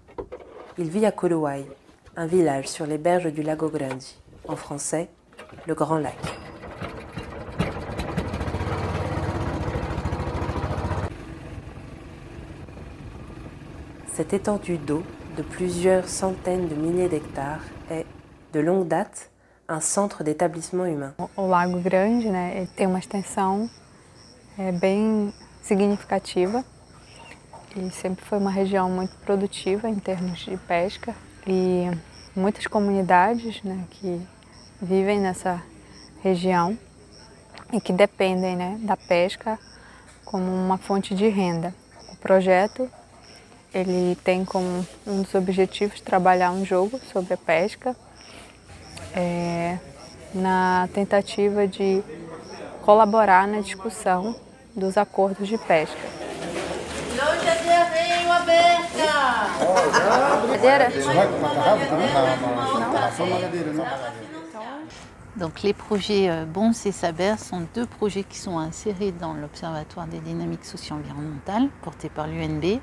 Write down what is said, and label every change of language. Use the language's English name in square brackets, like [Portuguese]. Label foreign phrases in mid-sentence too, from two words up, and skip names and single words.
[French] Il vit à Coluai, un village sur les berges du Lago Grande, en français, le Grand Lac. Cette étendue d'eau de plusieurs centaines de milliers d'hectares est, de longue date, un centre d'établissement humain. [Portuguese] O Lago Grande, ele tem uma extensão bem significativa e sempre foi uma região muito produtiva em termos de pesca e muitas comunidades, que vivem nessa região e que dependem, da pesca como uma fonte de renda. O projeto ele tem como um dos objetivos trabalhar um jogo sobre a pesca, na tentativa de colaborar na discussão dos acordos de pesca. [French] Donc les projets BONS et SABER sont deux projets qui sont insérés dans l'Observatoire des dynamiques socio-environnementales porté par l'UNB.